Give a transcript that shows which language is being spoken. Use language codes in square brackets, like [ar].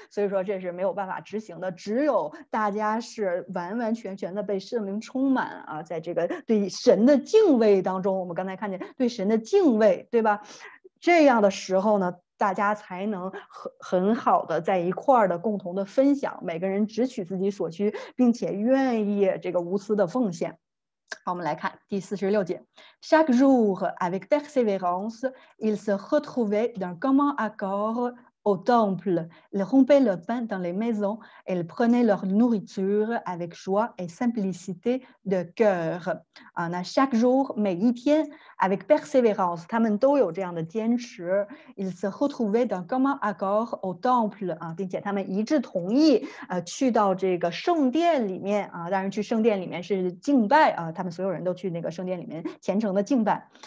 [zh] 所以说这是没有办法执行的。只有大家是完完全全的被圣灵充满啊，在这个对神的敬畏当中，我们刚才看见对神的敬畏，对吧？这样的时候呢，大家才能很好的在一块儿的共同的分享，每个人只取自己所需，并且愿意这个无私的奉献。好，我们来看第46节。 [fr] Chaque jour, avec persévérance, ils se retrouvaient d'un commun accord au temple. Ils rompaient le pain dans les maisons et ils prenaient leur nourriture avec joie et simplicité de cœur. [zh] 啊，那 [fr] chaque jour [zh] 每一天 [fr] avec persévérance [zh] 他们都有这样的坚持。 [fr] Ils se retrouvaient d'un commun accord au temple [zh] 啊，并且他们一致同意去到这个圣殿里面啊，当然去圣殿里面是敬拜啊，他们所有人都去那个圣殿里面虔诚的敬拜。